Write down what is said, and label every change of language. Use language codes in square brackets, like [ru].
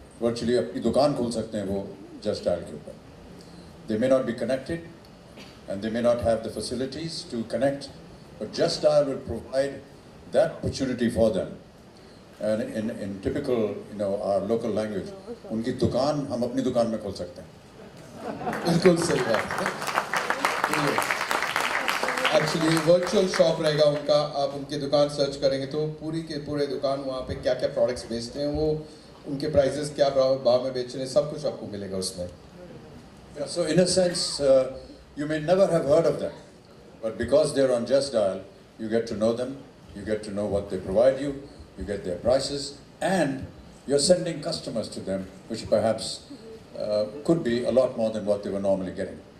[hi] virtually अपनी दुकान खोल सकते हैं वो Just Dial के ऊपर. [en] They may not be connected and they may not have the facilities to connect, but Just Dial will provide that opportunity for them. And in typical, our local language, [hi] उनकी दुकान हम अपनी दुकान में खोल सकते हैं. बिल्कुल सही बात है. एक्चुअली वर्चुअल शॉप रहेगा उनका. आप उनकी दुकान सर्च करेंगे तो पूरी के पूरे दुकान वहाँ पे क्या क्या प्रोडक्ट्स बेचते हैं, वो उनके प्राइसेस क्या भाव में बेच रहे हैं, सब कुछ आपको मिलेगा उसमें. [en] Yeah, so in a sense, you may never have heard of them, but because they're on Just Dial, you get to know them, you get to know what they provide you, you get their prices, and you're sending customers to them, which perhaps could be a lot more than what they were normally getting.